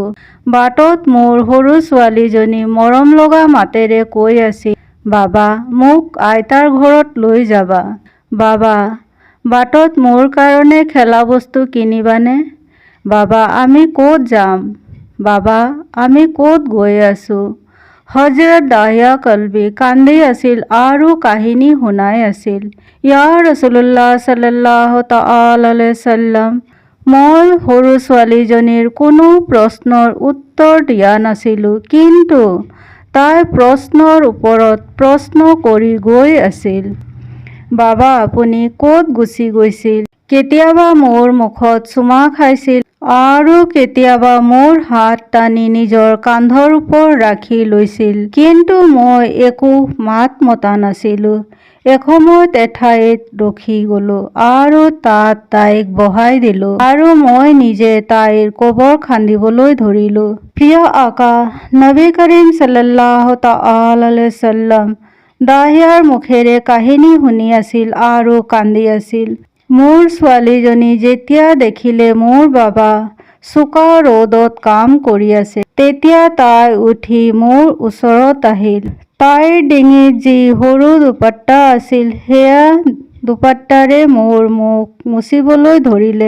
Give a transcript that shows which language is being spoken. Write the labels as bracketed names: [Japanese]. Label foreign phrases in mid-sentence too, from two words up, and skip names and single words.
[Assamese] বাটত মোৰ সৰু ছোৱালীজনী মৰম লগা মাতেৰে কৈ আছিল, বাবা, মোক আইতাৰ ঘৰত লৈ যাবা। বাবা, বাটত মোৰ কাৰণে খেলা বস্তু কিনিবানে? বাবা, আমি ক'ত যাম? বাবা, আমি ক'ত গৈ আছোঁ? হযৰত দাহিয়া কলবী কান্দি আছিল আৰু কাহিনী শুনাই আছিল। [Arabic] يا رسول الله صلى الله تعالى عليه وسلم, [Assamese] মই সৰু ছোৱালীজনীৰ কোনো প্ৰশ্নৰ উত্তৰ দিয়া নাছিলোঁ, কিন্তু তাই প্ৰশ্নৰ ওপৰত প্ৰশ্ন কৰি গৈ আছিল। বাবা, আপুনি ক'ত গুচি গৈছিল? কেতিয়াবা মোৰ মুখত চুমা খাইছিল আৰু কেতিয়াবা মোৰ হাত টানি নিজৰ কান্ধৰ ওপৰত ৰাখি লৈছিল, কিন্তু মই একো মাত মতা নাছিলোঁ। এসময়ত এঠাইত ৰখি গ'লোঁ আৰু তাত তাইক বহাই দিলোঁ আৰু মই নিজে তাইৰ কবৰ খান্দিবলৈ ধৰিলোঁ। প্ৰিয় আকা [Arabic] نبي كريم صلى الله تعالى عليه وسلم [Assamese] দাহিয়াৰ মুখেৰে কাহিনী শুনি আছিল আৰু কান্দি আছিল। মোৰ ছোৱালীজনী যেতিয়া দেখিলে মোৰ বাবা চোকা ৰ'দত কাম কৰি আছে, তেতিয়া তাই উঠি মোৰ ওচৰত আহিল। তাইৰ ডিঙিত যি সৰু দুপট্টা আছিল, সেয়া দুপট্টাৰে মোৰ মুখ মুচিবলৈ ধৰিলে।